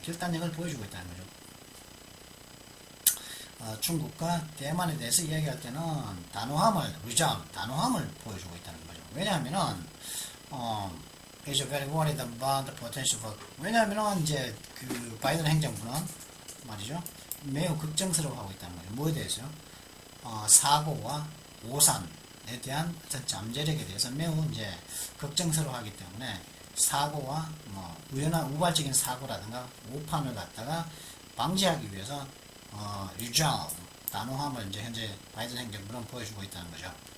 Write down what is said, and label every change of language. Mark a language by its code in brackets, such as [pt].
[ko] 결단력을 보여주고 있다는 거죠. 중국과 대만에 대해서 이야기할 때는 단호함을 보여주고 있다는 거죠. 왜냐하면은 [en] is very worried about the potential for. [ko] 왜냐하면은 이제 그 바이든 행정부는 말이죠. 매우 걱정스러워하고 있다는 거죠. 뭐에 대해서요? 사고와 오산에 대한 잠재력에 대해서 매우 이제 걱정스러워하기 때문에 사고와 우발적인 사고라든가 오판을 갖다가 방지하기 위해서 resolve, 단호함을 이제 현재 바이든 행정부는 보여주고 있다는 거죠.